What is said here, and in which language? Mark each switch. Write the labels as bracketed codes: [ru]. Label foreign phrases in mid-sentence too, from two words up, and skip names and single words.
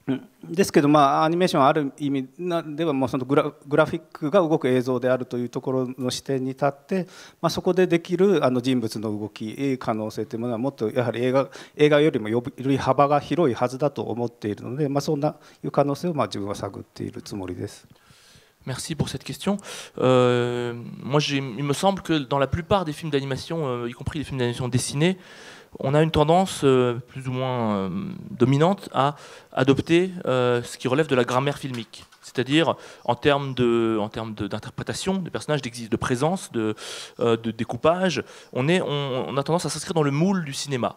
[ja] ですけど、アニメーションはある意味ではもうそのグラフィックが動く映像であるというところの視点に立って、そこでできる人物の動き可能性というものはもっとやはり映画よりもより幅が広いはずだと思っているので、そんないう可能性を自分は探っているつもりです。 [fr] Merci pour cette question. Moi, il me semble que dans la plupart des films d'animation, y compris les films d'animation dessinés, on a une tendance plus ou moins dominante à adopter ce qui relève de la grammaire filmique. C'est-à-dire en termes d'interprétation, de personnages, de présence, de découpage, on a tendance à s'inscrire dans le moule du cinéma.